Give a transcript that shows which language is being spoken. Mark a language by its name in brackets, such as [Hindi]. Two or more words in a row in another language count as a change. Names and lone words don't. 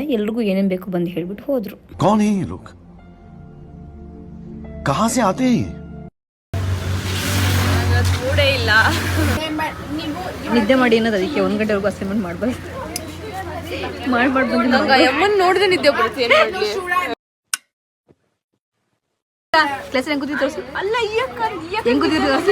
[Kannada] ಎಲ್ರಿಗೂ ಏನೇನು ಬೇಕು ಬಂದು ಹೇಳ್ಬಿಟ್ಟು ಹೋದ್ರು. [Hindi] कौन है ये लोग? कहाँ से आते हैं? [Kannada] ನಿದ್ದೆ ಮಾಡಿ ಅನ್ನೋದು ಅದಕ್ಕೆ 1 ಗಂಟೆವರೆಗೂ ಅಸೈನ್ಮೆಂಟ್ ಮಾಡ್ಬಾರ್ದು ನೋಡಿದ್ರೆ ನಿದ್ದೆ ಬರುತ್ತೆ. ಕ್ಲಾಸ್ ಹೆಂಗ್ ಕೂತಿದ್ದು ತೋರಿಸಿ. ಅಲ್ಲ ಹೆಂಗ್ ಕೂತಿದ್ದು ತೋರಿಸಿ.